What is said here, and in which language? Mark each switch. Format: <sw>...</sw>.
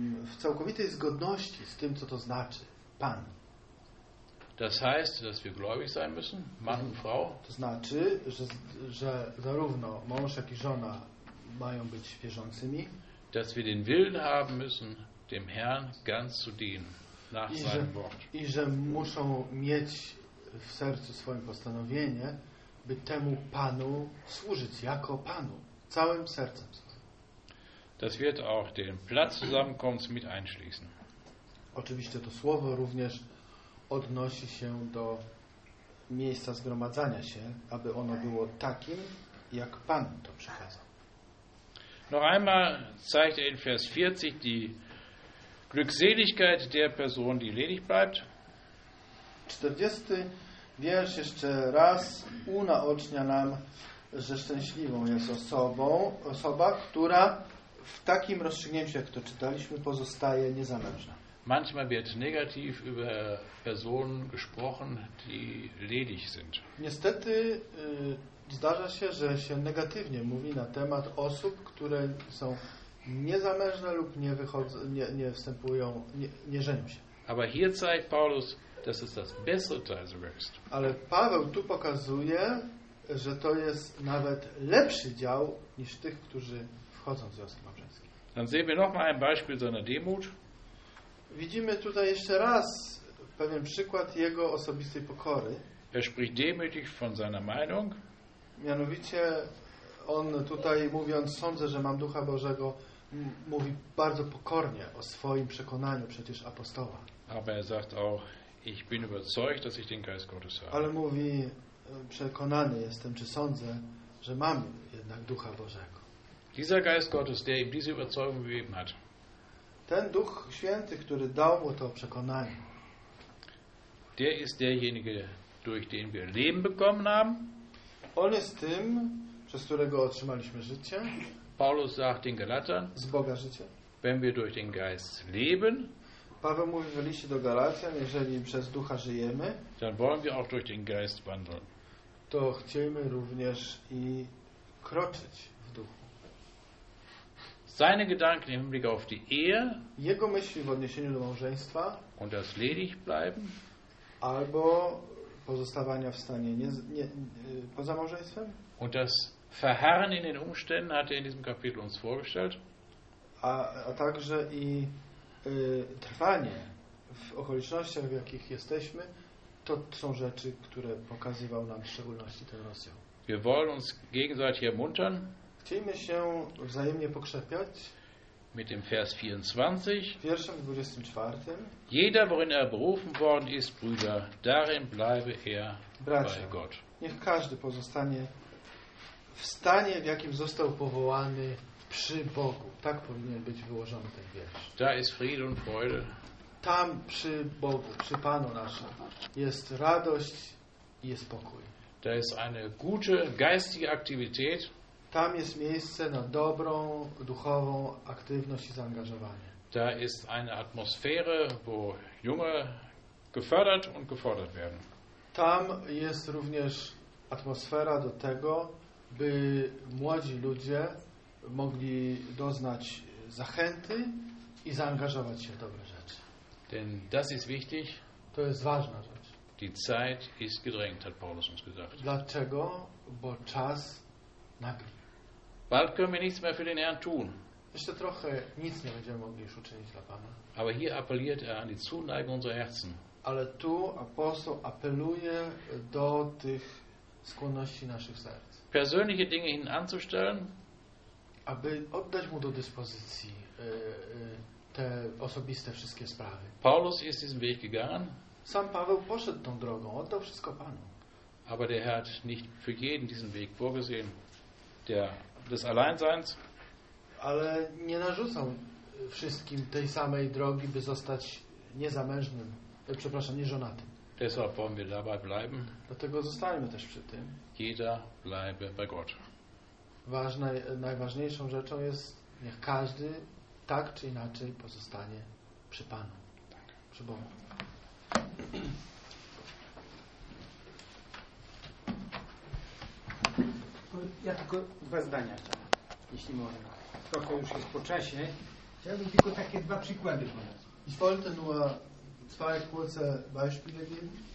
<pl>w całkowitej zgodności z tym, co to znaczy pan.</pl> <de>Das heißt, dass wir gläubig sein müssen, Mann und Frau.</de> <pl>To znaczy, że zarówno mąż, jak i żona mają być wierzącymi.</pl> <de>Dass wir den Willen haben müssen, dem Herrn ganz zu dienen, nach seinem Wort.</de> <pl>I że muszą mieć w sercu swoje postanowienie, by temu Panu służyć jako Panu, całym sercem.</pl> <de>Das wird auch den Platz Zusammenkommens mit einschließen.</de> <pl>Oczywiście to słowo również odnosi się do miejsca zgromadzania się, aby ono było takim, jak Pan to przekazał.</pl> <de>Noch einmal zeigt in Vers 40 die Glückseligkeit der Person, die ledig bleibt.</de> <pl>40 wiersz jeszcze raz unaocznia nam, że szczęśliwą jest osoba, która w takim rozstrzygnięciu, jak to czytaliśmy, pozostaje niezamężna.</pl> <de>Manchmal wird negativ über Personen gesprochen, die ledig sind.</de> <pl>Niestety zdarza się, że się negatywnie mówi na temat osób, które są niezamężne lub nie żenią się.</pl> <de>Aber hier zeigt Paulus, dass es das bessere Teil sogar ist.</de> <pl>Ale Paweł tu pokazuje, że to jest nawet lepszy dział niż tych, którzy wchodzą w związki małżeńskie.</pl> <de>Dann sehen wir noch mal ein Beispiel seiner Demut.</de> <pl>Widzimy tutaj jeszcze raz pewien przykład jego osobistej pokory.</pl> <de>Er spricht demütig von seiner Meinung.</de> <pl>Mianowicie on tutaj mówiąc, sądzę, że mam Ducha Bożego, mówi bardzo pokornie o swoim przekonaniu, przecież apostoła.</pl> <de>Aber er sagt auch, ich bin überzeugt, dass ich den Geist Gottes habe.</de> <pl>Ale mówi, przekonany jestem, czy sądzę, że mam jednak Ducha Bożego.</pl> <de>Dieser Geist Gottes, der ihm diese Überzeugung gegeben hat.</de> <pl>Ten Duch Święty, który dał mu to przekonanie.</pl> <de>Der ist derjenige, durch den wir Leben bekommen haben.</de> <pl>On jest tym, przez którego otrzymaliśmy życie.</pl> <de>Paulus sagt den Galatern,</de> <pl>z Boga życie.</pl> <de>Wenn wir durch den Geist leben,</de> <pl>Paweł mówi w liście do Galatian, jeżeli przez Ducha żyjemy,</pl> <de>dann wollen wir auch durch den Geist wandeln.</de> <pl>To chcemy również i kroczyć.</pl> <de>Seine Gedanken im Hinblick auf die Ehe,</de> <pl>jego myśli w odniesieniu do małżeństwa,</pl> <de>und das ledig bleiben,</de> <pl>albo pozostawania w stanie poza małżeństwem,</pl> <de>und das Verharren in den Umständen hat er in diesem Kapitel uns vorgestellt,</de> <pl>a także i trwanie w okolicznościach, w jakich jesteśmy, to są rzeczy, które pokazywał nam w szczególności ten rozdział.</pl> <de>Wir wollen uns gegenseitig ermuntern.</de> <pl>Chcielibyśmy się wzajemnie pokrzepiać.</pl> <de>Mit dem Vers 24.</de> <pl>Wierszem 24.</pl> <de>Jeder, worin er berufen worden ist, Brüder, darin bleibe er bei Gott.</de> <pl>Niech każdy pozostanie w stanie, w jakim został powołany, przy Bogu. Tak powinien być wyłożony ten wiersz.</pl> <de>Da ist Friede und Freude.</de> <pl>Tam przy Bogu, przy Panu naszym, jest radość i jest spokój.</pl> <de>Da ist eine gute geistige Aktivität.</de> <pl>Tam jest miejsce na dobrą, duchową aktywność i zaangażowanie.</pl> <de>Da ist eine Atmosphäre, wo junge gefördert und gefordert werden.</de> <pl>Tam jest również atmosfera do tego, by młodzi ludzie mogli doznać zachęty i zaangażować się w dobre rzeczy.</pl> <de>Denn das ist wichtig.</de> <pl>To jest ważna rzecz.</pl> <de>Die Zeit ist gedrängt, hat Paulus uns gesagt.</de> <pl>Dlaczego? Bo czas nagrywa.</pl> <de>Bald können wir nichts mehr für den Herrn tun.</de> <pl>Jeszcze trochę nic nie będziemy mogli już uczynić dla Pana.</pl> <de>Aber hier appelliert er an die Zuneigung unserer Herzen.</de> <pl>Ale tu apostoł apeluje do tych skłonności naszych serc.</pl> <de>Persönliche Dinge hin anzustellen.</de> <pl>Aby oddać mu do dyspozycji te osobiste wszystkie sprawy.</pl> <de>Paulus ist diesen Weg gegangen.</de> <pl>Sam Paweł poszedł tą drogą, oddał wszystko Panu.</pl> <de>Aber der Herr hat nicht für jeden diesen Weg vorgesehen, der des Alleinseins.</de> <pl>Ale nie narzucam wszystkim tej samej drogi, by zostać niezamężnym, przepraszam, nieżonatym.</pl> <de>Deshalb wollen wir dabei bleiben.</de> <pl>Dlatego zostańmy też przy tym.</pl> <de>Jeder bleibe bei Gott.</de> <pl>Najważniejszą rzeczą jest, niech każdy tak czy inaczej pozostanie przy Panu, przy Bogu. Ja tylko dwa zdania chciałem, jeśli można. trochę już jest po czasie. Chciałbym tylko takie dwa przykłady podać.</pl> <de>Ich wollte nur zwei kurze Beispiele geben.</de>